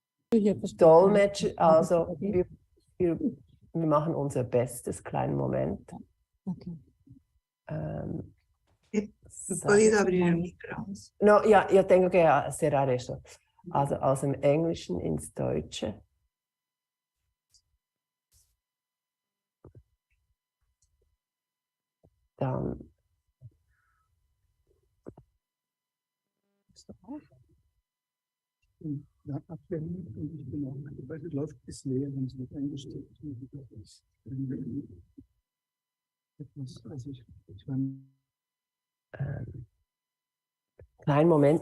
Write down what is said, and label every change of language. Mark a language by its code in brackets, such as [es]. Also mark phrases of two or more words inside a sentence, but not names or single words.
[de] Dolmetsch, also wir machen unser Bestes, kleinen Moment. [es] ¿Puedo abrir el micro? No, ja, yo tengo que cerrar eso. [de] Also aus dem Englischen ins Deutsche. Dann. Ja, abgehängt und ich bin auch, weil es läuft bis leer, wenn es nicht eingesteckt ist. Etwas, also ich Kleinen Moment.